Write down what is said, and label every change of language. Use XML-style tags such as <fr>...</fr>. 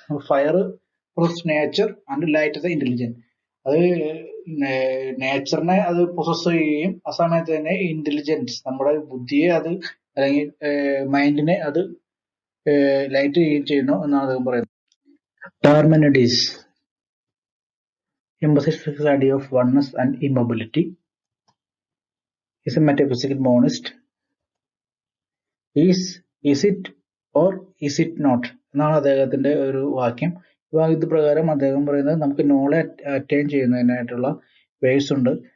<en>Fire nature and light the intelligent.</en> <ml>അത് നേച്ചറിനെ അത് possess ചെയ്യുകയും ആ സമയത്ത് തന്നെ ഇന്റലിജൻസ് നമ്മുടെ ബുദ്ധിയെ അത് അല്ലെങ്കിൽ മൈൻഡിനെ അത് ലൈറ്റ് ചെയ്യുകയും ചെയ്യുന്നു എന്നാണ് അദ്ദേഹം പറയുന്നത്.</ml> <en>Parmenides emphasizes the idea of oneness and immobility. He is a metaphysical monist. Is it or is it not</en> <ml>എന്നാണ് അദ്ദേഹത്തിന്റെ ഒരു വാക്യം. ഇത് പ്രകാരം അദ്ദേഹം പറയുന്നത് നമുക്ക് നോളജ് അറ്റൈൻ ചെയ്യുന്നതിനായിട്ടുള്ള വേസ് ഉണ്ട്.</ml>